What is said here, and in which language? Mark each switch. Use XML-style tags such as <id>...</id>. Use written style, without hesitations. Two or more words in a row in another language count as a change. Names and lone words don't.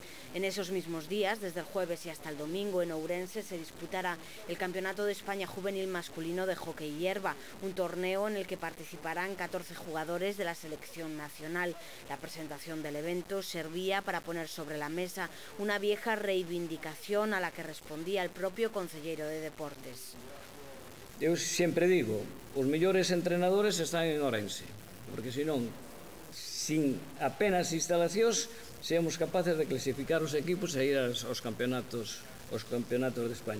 <es>En esos mismos días, desde el jueves y hasta el domingo, en Ourense se disputará el Campeonato de España Juvenil Masculino de Hockey Hierba, un torneo en el que participarán 14 jugadores de la selección nacional. La presentación del evento servía para poner sobre la mesa una vieja reivindicación a la que respondía el propio concelleiro de Deportes.</es> <gl>Eu sempre digo, os mellores entrenadores están en Ourense, porque senón, sin apenas instalacións,</gl> <es>seamos capaces</es> <gl>de clasificar os equipos e ir aos campeonatos de España.</gl>